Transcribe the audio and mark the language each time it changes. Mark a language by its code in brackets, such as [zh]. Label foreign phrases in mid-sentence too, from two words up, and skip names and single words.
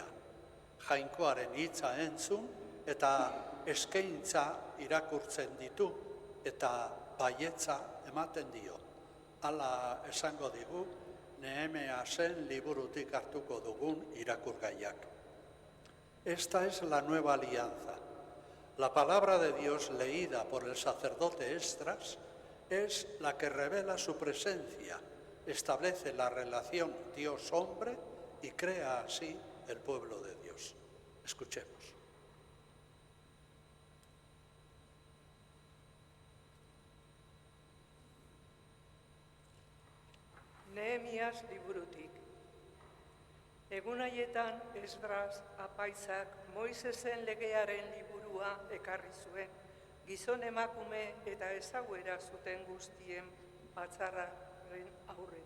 [eu] Jainkoaren hitza entzun eta eskaintza irakurtzen ditu eta baietza ematen dio. Hala esango digu Nehemiasen liburutik hartuko dugun irakurgaiak. [es] Esta es la nueva alianza. La palabra de Dios leída por el sacerdote Esdras es la que revela su presencia, establece la relación Dios-hombre y crea así el pueblo de Dios. Escuchemos. [eu] Nehemias liburutik. Egun haietan Esdras apaizak Moisesen legearen liburua ekarri zuen, gizon emakume eta ezaguera zuten guztien batzarraren aurrera.